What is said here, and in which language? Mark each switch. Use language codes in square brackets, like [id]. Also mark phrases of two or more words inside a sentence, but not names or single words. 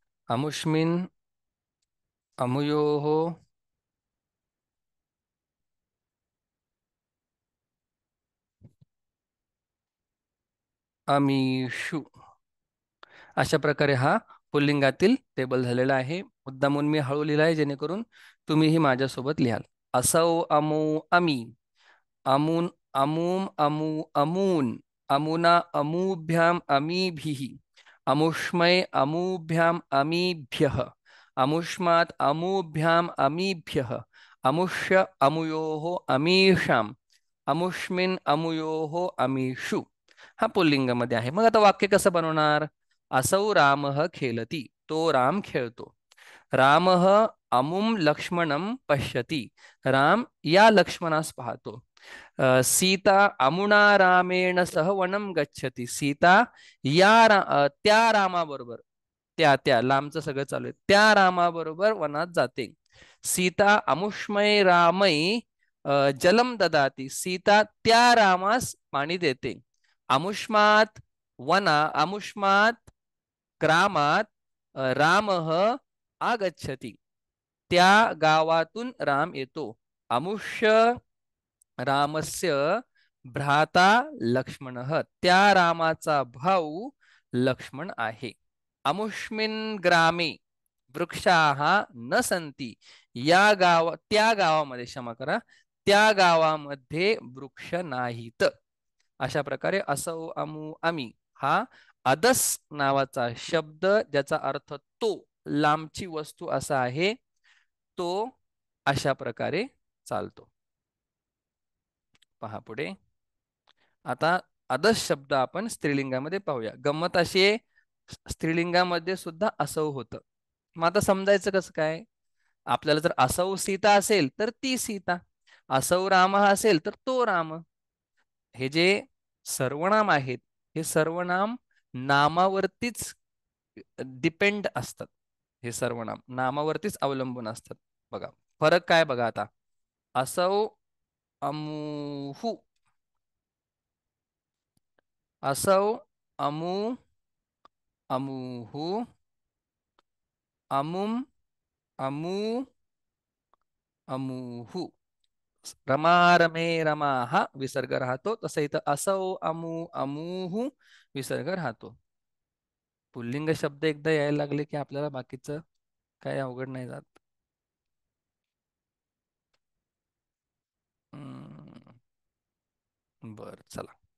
[sa] अमुष्मिन् अमुयोः अमीषु. [mr] अशा प्रकारे हा पुल्लिंगातील टेबल झालेला आहे. मुद्दामून मी हळू लिहिला आहे जेणेकरून तुम्हीही माझ्यासोबत लिहाल. [sa] असौ अमू अमी. अमून अमूम अमू अमून. अमुना अमूभ्याम अमीभिः. अमुष्मै अमूभ्याम अमीभ्यः. अमुष्मात् अमूभ्याम अमीभ्यः. अमुष्य अमुयोः अमीषाम्. अमुष्मिन् अमुयोः अमीषु. [mr] हा पुल्लिंगामध्ये आहे. मग आता वाक्य कसं बनवणार? [sa] असौ रामः खेलती. [mr] तो राम खेळतो. [sa] रामः अमुम लक्ष्मणं पश्यति. [mr] राम या लक्ष्मणास पाहतो. [sa] सीता अमुना रामेण सह वनं गच्छति. [mr] सीता त्या रामाबरोबर, त्या लांबचं सगळं चालू आहे, त्या रामाबरोबर वनात जाते. [sa] सीता अमुष्मय रामै जलम ददाती. [mr] सीता त्या रामास पाणी देते. [sa] अमुष्मात अमुष्मात ग्रामात रामः आगच्छति. [mr] त्या गावातून राम येतो. [sa] अमुष्य रामस्य भ्राता लक्ष्मणः. [mr] त्या रामाचा भाऊ लक्ष्मण आहे. [sa] अमुष्मिन् ग्रामे वृक्षाः न सन्ति. [mr] त्या गावामध्ये, क्षमा करा, त्या गावामध्ये वृक्ष नाहीत. अशा प्रकारे [sa] असौ अमू अमी [mr] हा अदस नावाचा शब्द, ज्याचा अर्थ तो, लांबची वस्तू असा आहे, तो अशा प्रकारे चालतो. पहा पुढे. आता अदस शब्द आपण स्त्रीलिंगामध्ये पाहूया. गंमत अशी आहे, स्त्रीलिंगामध्ये सुद्धा असौ होतं. मग आता समजायचं कसं काय? आपल्याला जर [sa] असौ सीता [mr] असेल तर ती सीता, [sa] असौ राम [mr] असेल तर तो राम. हे जे सर्वनाम आहेत, हे सर्वनाम नामावरतीच डिपेंड असतात. हे सर्वनाम नामावरतीच अवलंबून असतात. बघा फरक काय बघा आता. [sa] असौ अमुहु. असौ अमू अमुहु. अमुम अमू अमुहु. रमा रमे रमाहा [mr] विसर्ग राहतो. तसं इथं [sa] असौ अमू अमुहु [mr] विसर्ग राहतो. पुल्लिंग शब्द एकदा यायला लागले की आपल्याला बाकीचं काय अवघड नाही जात. बर चला.